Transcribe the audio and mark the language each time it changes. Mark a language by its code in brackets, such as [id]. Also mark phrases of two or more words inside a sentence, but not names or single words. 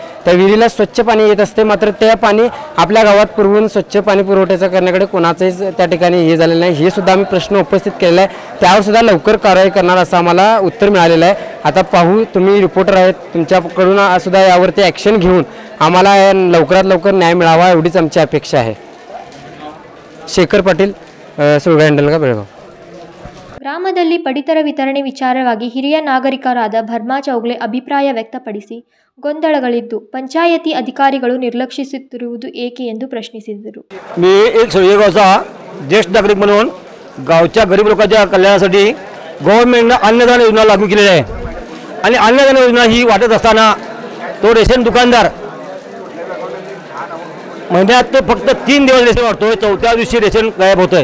[mr] त्या विहिरीला स्वच्छ पाणी येत असते. मात्र ते पाणी आपल्या गावात पुरवून स्वच्छ पाणी पुरवठ्याचा करण्याकडे कोणाचंच त्या ठिकाणी हे झालेलं नाही. हे सुद्धा आम्ही प्रश्न उपस्थित केलेला आहे. त्यावर सुद्धा लवकर कारवाई करणार असं आम्हाला उत्तर मिळालेलं आहे. आता पाहू, तुम्ही रिपोर्टर आहेत, तुमच्याकडून सुद्धा यावरती ॲक्शन घेऊन आम्हाला लवकरात लवकर न्याय मिळावा एवढीच आमची अपेक्षा आहे. [kn] ಶೇಖರ್ ಪಾಟೀಲ್, ಸುಳಗ ಹೆಂಡಲ್ಗ, ಬೆಳಗಾವಿ. ಗ್ರಾಮದಲ್ಲಿ ಪಡಿತರ ವಿತರಣೆ ವಿಚಾರವಾಗಿ ಹಿರಿಯ ನಾಗರಿಕರಾದ ಭರ್ಮಾ ಚೌಗ್ಲೆ ಅಭಿಪ್ರಾಯ ವ್ಯಕ್ತಪಡಿಸಿ, ಗೊಂದಲಗಳಿದ್ದು ಪಂಚಾಯತಿ ಅಧಿಕಾರಿಗಳು ನಿರ್ಲಕ್ಷಿಸುತ್ತಿರುವುದು ಏಕೆ ಎಂದು ಪ್ರಶ್ನಿಸಿದರು. [mr] मी एक सुळगेगावचा ज्येष्ठ नागरिक म्हणून गावच्या गरीब लोकांच्या कल्याणासाठी गव्हर्नमेंटने अन्नदान योजना लागू केलेली आहे. आणि अन्नदान योजना ही वाटत असताना तो रेशन दुकानदार महिन्यात फक्त 3 दिवस रेशन वाटतोय, 4थ्या दिवशी रेशन गायब होतोय.